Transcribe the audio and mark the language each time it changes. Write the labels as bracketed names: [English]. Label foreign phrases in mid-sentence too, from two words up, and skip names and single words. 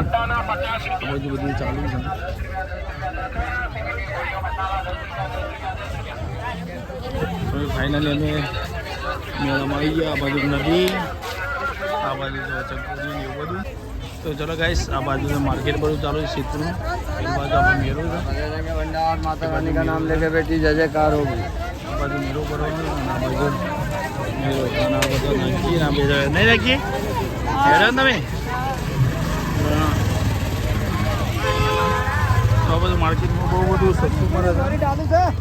[Gujarati] બધું ચાલુ છે. ફાઇનલી અમે મેળામાં આવી ગયા. આ બાજુ નદી, આ બાજુ ચકુરી ને એવું બધું. તો ચલો ગાઈસ આ બાજુ માર્કેટ બધું ચાલુ છે સિદ્ધપુરનું. એક બાજુ આપણે મેળો છે, [Hindi] माता रानी का नाम लेके बेटी जय जयकार होगी. [Gujarati] આ બાજુ મેળો કરવાનો અને આ બાજુ મેળો અને આ બધો નાખીએ આ બે નહીં નાખીએ હેરાન તમે તો આ બધું માર્કેટમાં બહુ બધું સસ્તું મળે છે.